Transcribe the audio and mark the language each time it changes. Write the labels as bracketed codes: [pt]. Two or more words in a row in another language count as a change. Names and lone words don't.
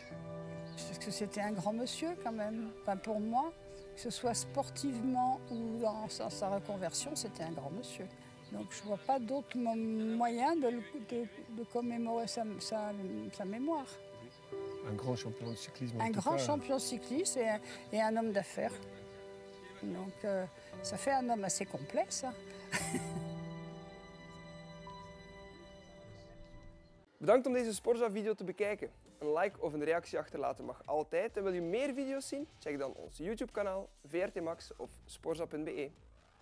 [fr] Parce que c'était un grand monsieur quand même. Enfin, pour moi, que ce soit sportivement ou dans sa reconversion, c'était un grand monsieur. Donc je ne vois pas d'autre moyen de commémorer sa mémoire. Un grand champion de cyclisme. Un grand champion cycliste et un homme d'affaires. Donc ça fait un homme assez complet, ça. [nl] Bedankt om deze Sporza-video te bekijken. Een like of een reactie achterlaten mag altijd. En wil je meer video's zien? Check dan ons YouTube-kanaal, VRT Max of sporza.be.